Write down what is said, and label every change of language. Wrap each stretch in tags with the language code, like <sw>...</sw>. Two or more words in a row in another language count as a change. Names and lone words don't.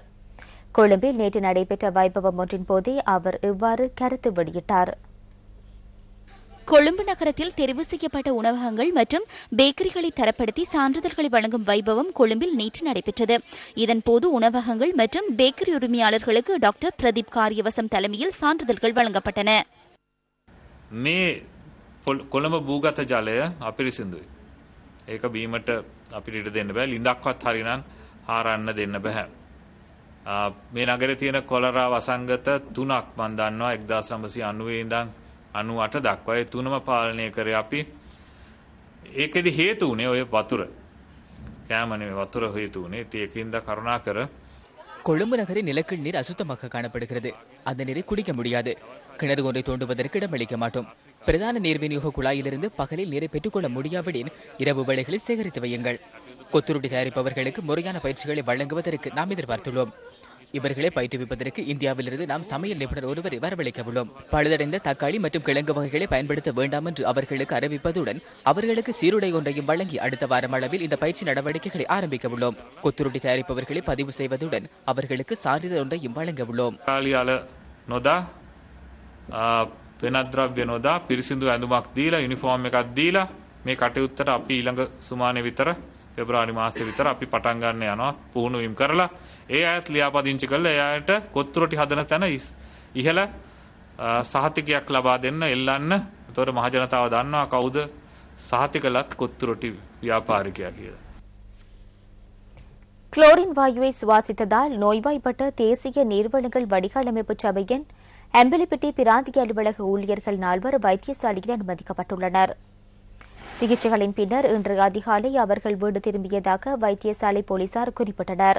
<ta>கொழும்பில் நேற்று நடைபெற்ற வைபவம் ஒன்றின் போதே அவர் இவ்வாறு கருத்து வெளியிட்டார். கொழும்பு நகரத்தில் தெரிவு செய்யப்பட்ட உணவகங்கள் மற்றும் பேக்கரிகளை தரப்படுத்தி சான்றிதழ்களை வழங்கும் வைபவம் கொழும்பில் நேற்று நடைபெற்றது. இதன்போது உணவகங்கள் மற்றும் பேக்கரி உரிமையாளர்களுக்கு டாக்டர் பிரதீப் காரியவசம் தலைமையில் சான்றிதழ்கள் வழங்கப்பட்டன.</ta> <si>මේ කොළඹ භූගත ජලය අපිරිසිදුයි. ඒක බීමට අපිට ඉඩ දෙන්න බෑ. ලිඳක්වත් හරිනම් හාරන්න දෙන්න බෑ. මේ නගරේ තියෙන කොලරා වසංගත 3ක් මම දන්නවා 1990 ඉඳන් 98 දක්වා. ඒ තුනම පාලනය කරේ අපි. ඒකෙදි හේතු උනේ ඔය වතුර. කෑම නෙවෙයි වතුර හේතු උනේ. ඒකින්ද කරුණාකර</si> <ta>கொழும்பு நகரின் நிலக்கீழ் நீர் அசுத்தமாக காணப்படுகிறது. அந்த நீரை குடிக்க முடியாது. கிணறு ஒன்றை தோண்டுவதற்கு இடமளிக்க மாட்டோம். பிரதான நீர் விநியோக குழாயிலிருந்து பகலில் நீரை பெற்றுக்கொள்ள முடியாவிடின் இரவு வேளைகளில் சேகரித்து வையுங்கள். கொத்துருட்டி தயாரிப்பவர்களுக்கு முறையான பயிற்சிகளை வழங்குவதற்கு நாம் எதிர்பார்த்துள்ளோம். இவர்களை பயிற்றுவிப்பதற்கு இந்தியாவிலிருந்து நாம் சமையல் நிபுணர் ஒருவரை வரவழைக்க உள்ளோம். பழுதடைந்த தக்காளி மற்றும் கிழங்கு வகைகளை பயன்படுத்த வேண்டாம் என்று அவர்களுக்கு அறிவிப்பதுடன் அவர்களுக்கு சீருடை ஒன்றையும் வழங்கி அடுத்த வாரம் அளவில் இந்த பயிற்சி நடவடிக்கைகளை ஆரம்பிக்க உள்ளோம். கொத்துருட்டி தயாரிப்பவர்களை பதிவு செய்வதுடன் அவர்களுக்கு சான்றிதழ் ஒன்றையும் வழங்க உள்ளோம்.</ta> <si>වෙනත්ද්‍රව්‍ය නොදා පිරිසිදු ඇඳුමක් දීලා යුනිෆෝම් එකක් දීලා මේ කටයුත්තට අපි ඊළඟ සුමානේ විතර පෙබරවාරි මාසෙ විතර අපි පටන් ගන්න යනවා පුහුණුවීම් කරලා ඒ අයත් ලියාපදිංචි කරලා ඒ අයට කොත්තුරටි හදන තැන ඉහළ සහතිකයක් ලබා දෙන්න එල්ලන්න. ඒතකොට මහ ජනතාව දන්නවා කවුද සහතිකලත් කොත්තුරටි ව්‍යාපාරිකයා කියලා.</si> <ta>குளோரின் வாயுவை சுவாசித்ததால் நோய்வாய்ப்பட்ட தேசிய நீர்வளங்கள் வடிகாலமைப்பு சபையின் அம்பலிப்பட்டி பிராந்திய அலுவலக ஊழியர்கள் 4 வைத்தியசாலையில் அனுமதிக்கப்பட்டுள்ளனர். சிகிச்சைகளின் பின்னர் இன்று அதிகாலை அவர்கள் வீடு திரும்பியதாக வைத்தியசாலை போலீசார் குறிப்பிட்டனர்.</ta>